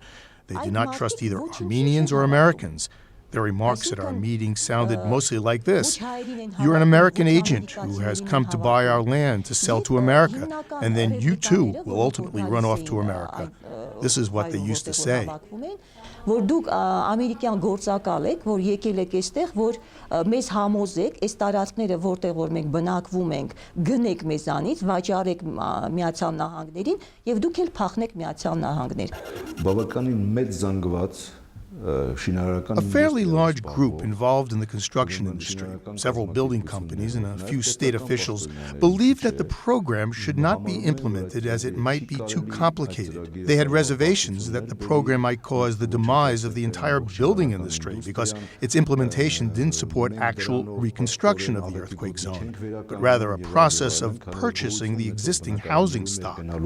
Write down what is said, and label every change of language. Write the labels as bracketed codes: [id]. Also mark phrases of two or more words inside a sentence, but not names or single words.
[en] They do not trust either Armenians or Americans. Their remarks at our meeting sounded mostly like this: you're an American agent who has come to buy our land to sell to America, and then you too will ultimately run off to America. This is what they used to say. [hy] Որ դուք ամերիկյան գործակալ եք, որ եկել եք այստեղ, որ մեզ համոզեք, այս տարածքները, որտեղ որ մենք բնակվում ենք, գնեք մեզանից, վաճառեք Միացյալ Նահանգներին, եւ դուք էլ փախնեք Միացյալ Նահանգներ։ Բավականին մեծ զանգված [en] A fairly large group involved in the construction industry, several building companies and a few state officials, believed that the program should not be implemented as it might be too complicated. They had reservations that the program might cause the demise of the entire building industry because its implementation didn't support actual reconstruction of the earthquake zone, but rather a process of purchasing the existing housing stock.